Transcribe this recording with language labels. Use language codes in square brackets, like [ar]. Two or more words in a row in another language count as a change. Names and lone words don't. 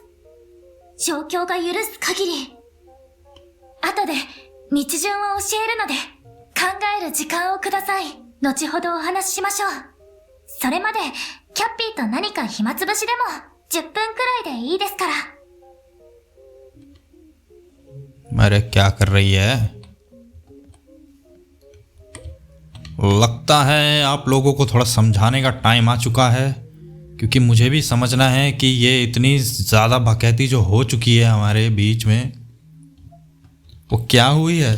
[ja] 状況が許す限り。後で道順を教えるので考える時間をください。後ほどお話ししましょう。それまでキャッピーと何か暇つぶしでも10分くらいでいいですから。 [hi] अरे क्या कर रही है? लगता है आप लोगों को थोड़ा समझाने का टाइम आ चुका है, क्योंकि मुझे भी समझना है कि ये इतनी ज़्यादा भकैती जो हो चुकी है हमारे बीच में, वो क्या हुई है।